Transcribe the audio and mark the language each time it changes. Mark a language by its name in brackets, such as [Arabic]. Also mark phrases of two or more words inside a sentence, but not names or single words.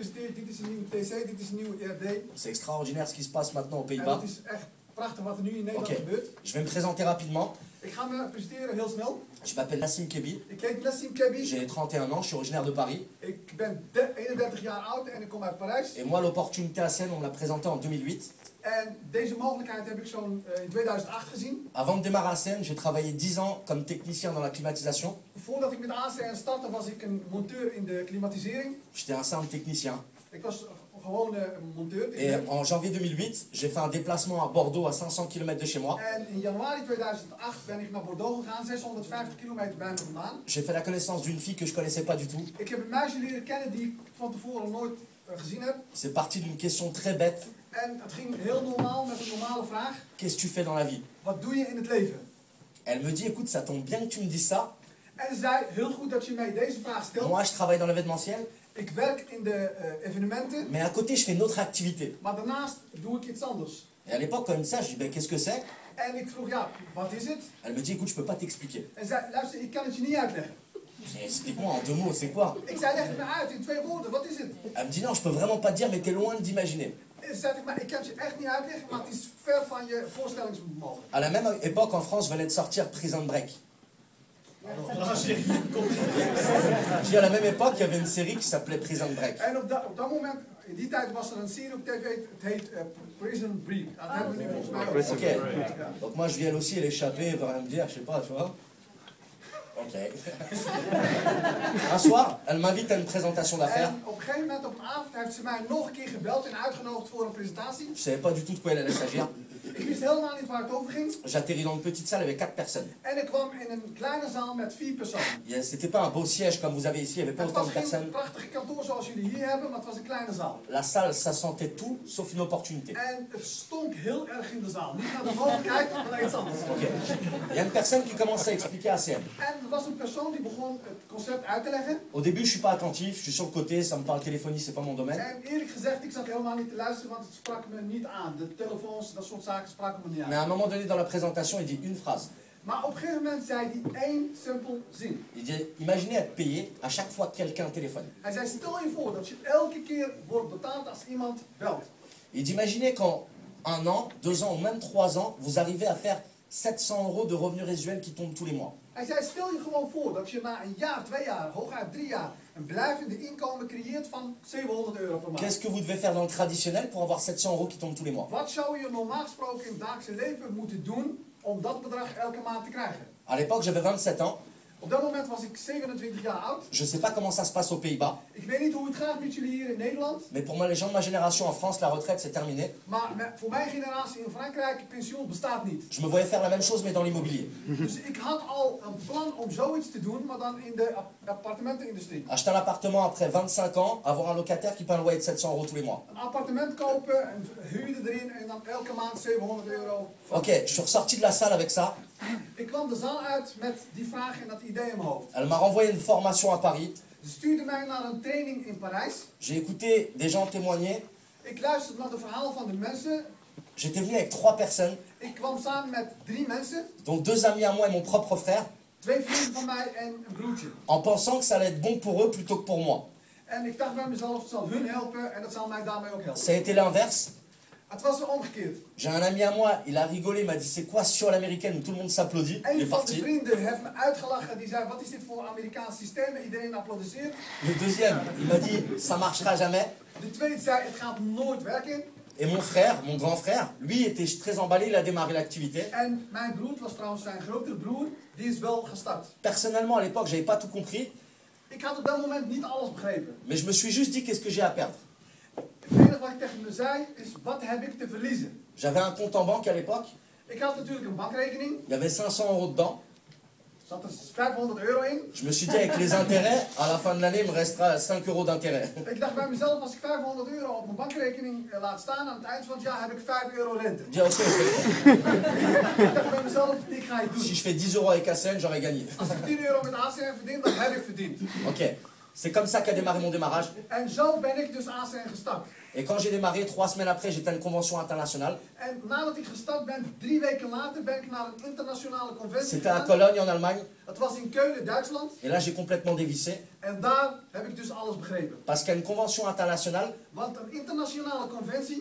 [Dutch] geïnvesteerd. Dit is een nieuwe TC, dit is een nieuwe ERD. [French] C'est extraordinaire ce qui se passe maintenant aux [Dutch] En [French] Pays-Bas. [Dutch] het is echt prachtig wat er nu in Nederland [French] Ok, [Dutch] gebeurt. [French] je vais me présenter rapidement. [Dutch] Ik ga me presenteren heel snel. [French] Je m'appelle Nassim Kebi, [Dutch] Ik heet Nassim Kebi. [French] j'ai 31 ans, je suis originaire de Paris. [Dutch] Ik ben 31 jaar oud en ik kom uit Parijs. [French] Et moi, l'opportunité ACN, on me l'a présentée en 2008. [Dutch] En deze mogelijkheid heb ik zo'n in 2008 gezien. [French] Avant de démarrer ACN, j'ai travaillé 10 ans comme technicien dans la climatisation. [Dutch] Voordat ik met ACN startte was ik een monteur in de klimatisering. [French] J'étais un simple technicien. [Dutch] Ik was gewoon een monteur. [French] Et en janvier 2008, j'ai fait un déplacement à Bordeaux à 500 km de chez moi. [Dutch] En in januari 2008 ben ik naar Bordeaux gegaan, 650 kilometer bij me vandaan. [French] J'ai fait la connaissance d'une fille que je connaissais pas du tout. [Dutch] Ik heb een meisje leren kennen die ik van tevoren nooit gezien heb. [French] C'est parti d'une question très bête. [Dutch] En het ging heel normaal met een normale vraag. [French] Qu'est-ce que tu fais dans la vie? [Dutch] Wat doe je in het leven? [French] Elle me dit, écoute, ça tombe bien que tu me dises ça. [Dutch] En ze zei, heel goed dat je mij deze vraag stelt. [French] Moi, je travaille dans l'événementiel, [Dutch] Ik werk in de evenementen, [French] mais à côté, je fais une autre activité. [Dutch] maar daarnaast doe ik iets anders. [French] Et à l'époque, quand elle me dit ça, je dis, ben, qu'est-ce que c'est? [Dutch] En ik vroeg, ja, wat is het? [French] Elle me dit, écoute, je peux pas t'expliquer. [Dutch] En zei, luister, ik kan het je niet uitleggen. [French] Je dis, explique-moi en 2 mots, c'est quoi? [Dutch] Ik zei, leg het me uit in 2 woorden, wat is het? [French] Elle me dit, non, je peux vraiment pas te dire, mais t'es loin d'imaginer. [Dutch] En zei ik, maar ik kan het je echt niet uitleggen, maar het is ver van je voorstellingsvermogen. [French] À la même époque, en France, venait de sortir Prison Break. Je dis, à la même époque, il y avait une série qui s'appelait Prison Break. [Dutch] En op dat moment, in die tijd was er een serie op tv, het heet Prison Break. Dat hebben we nu volgens mij ook. Ok. [French] Donc moi, je viens aussi à l'échapper, elle va rien me dire, je sais pas, tu vois. Ok. Un soir, elle m'invite à une présentation d'affaires. [Dutch] En op een gegeven moment op een avond heeft ze mij nog een keer gebeld en uitgenodigd voor een presentatie. [French] Je savais pas du tout de quoi elle allait s'agir. [Dutch] Ik wist helemaal niet waar het over ging. [French] J'atterris dans une petite salle avec 4 personnes. [Dutch] En ik kwam in een kleine zaal met 4 personen. [French] C'était pas un beau siège comme vous avez ici, il y avait pas [Dutch] Het [French] autant [Dutch] was [French] de [Dutch] geen [French] personnes. [Dutch] prachtig kantoor zoals jullie hier hebben, maar het was een kleine zaal. [French] La salle, ça sentait tout sauf une opportunité. [Dutch] En het stonk heel erg in de zaal. Niet naar de mogelijkheid, maar naar iets anders. [French] Ok. Il y a une personne qui commence à expliquer ACM. [Dutch] En er was een persoon die begon het concept uit te leggen. [French] Au début, je suis pas attentif, je suis sur le côté, ça me parle téléphonie, c'est pas mon domaine. [Dutch] En eerlijk gezegd, ik zat helemaal niet te luisteren, want het sprak me niet aan. De telefoons, dat soort zaken spraken me niet [French] Mais [Dutch] aan. [French] à un moment donné dans la présentation, il dit une phrase. [Dutch] Maar op een gegeven moment zei hij één simpel zin. [French] Il dit, imaginez être payé à chaque fois que quelqu'un téléphone. [Dutch] Hij zei, stel je voor dat je elke keer wordt betaald als iemand belt. [French] Il dit, imaginez qu'en 1 an, 2 ans ou même 3 ans, vous arrivez à faire 700 € de revenus résiduels qui tombent tous les mois. [Dutch] Hij zei, stel je gewoon voor dat je na een jaar, 2 jaar, hooguit 3 jaar, een blijvende inkomen creëert van 700 euro per maand. [French] Qu'est-ce que vous devez faire dans le traditionnel pour avoir 700 € qui tombent tous les mois? [Dutch] Wat zou je normaal gesproken in het dagelijkse leven moeten doen om dat bedrag elke maand te krijgen? [French] À l'époque, j'avais 27 ans. [Dutch] Op dat moment was ik 27 jaar oud. [French] Je ne sais pas comment ça se passe aux Pays-Bas. [Dutch] Ik weet niet hoe het gaat met jullie hier in Nederland. [French] Mais pour moi, les gens de ma génération en France, la retraite, c'est terminé. [Dutch] Maar voor mijn generatie in Frankrijk, pensioen bestaat niet. [French] Je me voyais faire la même chose, mais dans l'immobilier. [Dutch] Dus ik had al een plan om zoiets te doen, maar dan in de appartementenindustrie. [French] Acheter un appartement après 25 ans, avoir un locataire qui paie un loyer de 700 € tous les mois. [Dutch] Een appartement kopen, een huurder erin en dan elke maand 700 euro. [French] Ok, je suis ressorti de la salle avec ça. [Dutch] Ik kwam de zaal uit met die vraag en dat idee in mijn hoofd. [French] Elle m'a renvoyé une formation à Paris. [Dutch] Ze stuurde mij naar een training in Parijs. [French] J'ai écouté des gens témoigner. [Dutch] Ik luisterde naar het verhaal van de mensen. [French] J'étais venu avec 3 personnes, [Dutch] Ik kwam samen met 3 mensen. [French] dont 2 amis à moi et mon propre frère, [Dutch] 2 vrienden van mij en een broertje. [French] en pensant que ça allait être bon pour eux plutôt que pour moi. [Dutch] En ik dacht bij mezelf, het zal hun helpen en dat zal mij daarmee ook helpen. [French] Ça a été l'inverse. [Dutch] Het was omgekeerd. [French] J'ai un ami à moi, il a rigolé, il m'a dit c'est quoi sur l'américaine où tout le monde s'applaudit. Il [Dutch] Een [French] est [Dutch] van de [French] parti. [Dutch] vrienden heeft me uitgelachen. Die zei, wat is dit voor Amerikaans systeem? En iedereen applaudisseert. [French] Le deuxième, il m'a dit ça marchera jamais. [Dutch] De tweede zei, het gaat nooit werken. [French] Et mon frère, mon grand frère, lui était très emballé, il a démarré l'activité. [Dutch] En mijn broer, het was trouwens zijn grotere broer, die is wel gestart. [French] Personnellement, à l'époque, j'avais pas tout compris, [Dutch] Ik had op dat moment niet alles begrepen. [French] mais je me suis juste dit qu'est-ce que j'ai à perdre. [Dutch] Het enige wat ik tegen me zei, is wat heb ik te verliezen? [French] J'avais un compte en banque à l'époque, [Dutch] Ik had natuurlijk een bankrekening. [French] il y avait 500 € dedans. [Dutch] Er zat er 500 euro in. [French] Je me suis dit avec les intérêts, à la fin de l'année, il me restera 5 € d'intérêt. [Dutch] Ik dacht bij mezelf, als ik 500 euro op mijn bankrekening laat staan, aan het eind van het jaar heb ik 5 euro rente. [French] Je dis ok, je fais [Dutch] Ik dacht bij mezelf, dit ga ik doen. [French] si je fais 10 € avec ACN, j'aurais gagné. [Dutch] Als ik 10 euro met ACN verdien, dan heb ik verdiend. [French] Ok, c'est comme ça qu'a démarré mon démarrage. [Dutch] En zo ben ik dus ACN gestart. [French] Et quand j'ai démarré, 3 semaines après, j'étais à une convention internationale. [Dutch] En nadat ik gestart ben, 3 weken later, ben ik naar een internationale conventie [French] C'était à [Dutch] gegaan. [French] Cologne, en Allemagne. [Dutch] Het was in Keulen, Duitsland. [French] Et là, j'ai complètement dévissé. [Dutch] En daar heb ik dus alles begrepen. [French] Parce qu'à une convention internationale, [Dutch] Want een internationale conventie,